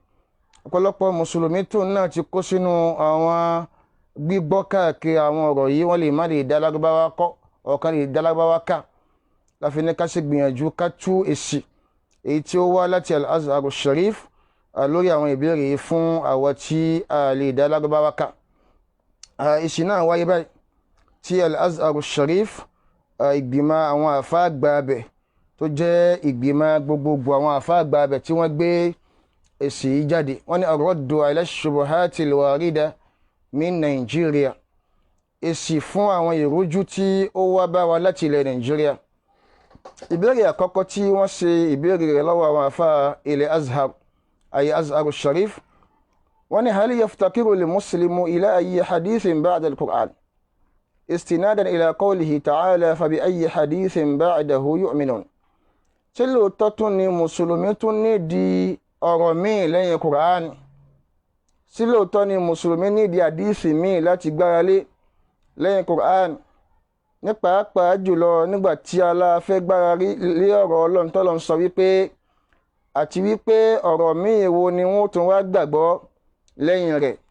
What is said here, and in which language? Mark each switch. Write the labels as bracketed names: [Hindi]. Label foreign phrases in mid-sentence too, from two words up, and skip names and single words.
[Yoruba] Ọ̀pọ̀lọpọ̀ mùsùlùmí tó náà ti kó sínú àwọn gbígbọ́ káàkiri àwọn ọ̀rọ̀ yìí, wọ́n lè má lè dá Lárúbáwá kọ́, ọ̀kan lè dá Lárúbáwá ká, láfi ní ká sì gbìyànjú ká tú èsì èyí tí ó wá láti Al-Azhar Sharif lórí àwọn ìbéèrè yìí fún àwọn tí a lè dá Lárúbáwá ká. Èsì náà wáyé báyìí tí Al-Azhar Sharif, ìgbìmọ̀ àwọn àfáà àgbà abẹ̀ tó jẹ́ ìgbìmọ̀ gbogbogbò àwọn àfáà àgbà abẹ̀ tí wọ́n gbé èsì yìí jáde. Wọ́n ní [Arabic] الرد على الشبهات الواردة من [Yoruba] Nàìjíríà, èsì fún àwọn ìrújú tí ó wá bá wa láti ilẹ̀ Nàìjíríà. Ìbéèrè àkọ́kọ́ tí wọ́n ṣe ìbéèrè rẹ̀ lọ́wọ́ àwọn àfáà ilẹ̀ Azhar, ayé Azhar Sharif, wọ́n ní [Arabic] هل يفتقر المسلم إلى أي حديث بعد القرآن استنادا إلى قوله تعالى فبأي حديث بعده يؤمنون. [Yoruba] ṣé lóòótọ́ tún ni mùsùlùmí tún ní di ọ̀rọ̀ míì lẹ́yìn Qur'an? ṣé lóòótọ́ ni mùsùlùmí ní di àdíìsì míì láti gbára lé lẹ́yìn Qur'an? ní pàápàá jùlọ nígbà tí Allah fẹ́ gbára lé ọ̀rọ̀ Ọlọ́run tọ́lọ́run sọ wípé àti wípé ọ̀rọ̀ míì wo ni wọ́n tún wá gbàgbọ́ lẹ́yìn rẹ̀.